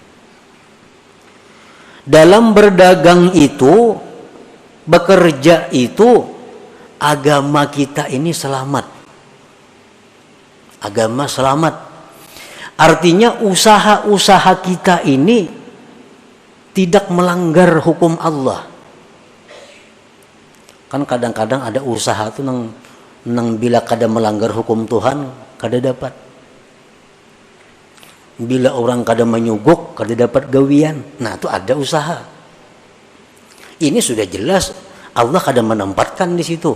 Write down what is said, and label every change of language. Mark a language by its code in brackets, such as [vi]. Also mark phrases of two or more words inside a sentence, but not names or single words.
[id] Dalam berdagang itu, bekerja itu, agama kita ini selamat. Agama selamat. Artinya usaha-usaha kita ini tidak melanggar hukum Allah. [bjn] Kan kadang-kadang ada usaha tuh nang bila kada melanggar hukum Tuhan kada dapat. Bila orang kada menyuguk kada dapat gawian. [id] Nah, itu ada usaha. Ini sudah jelas Allah kada menempatkan di situ.